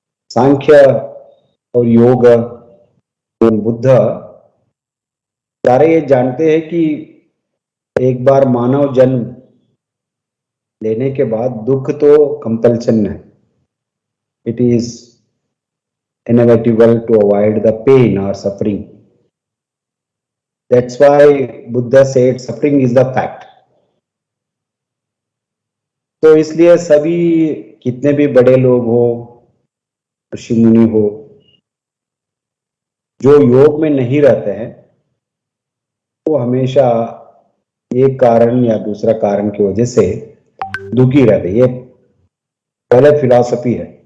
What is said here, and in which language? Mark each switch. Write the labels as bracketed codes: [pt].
[hi] सांख्य और योग और बुद्ध सारे ये जानते हैं कि एक बार मानव जन्म लेने के बाद दुख तो कंपल्सन है. [en] It is inevitable to avoid the pain or suffering. That's why Buddha said suffering is the fact. [hi] तो इसलिए सभी कितने भी बड़े लोग हो, ऋषि मुनि हो, जो योग में नहीं रहते हैं वो हमेशा एक कारण या दूसरा कारण की वजह से दुखी रहते. ये पहले फिलॉसफी है।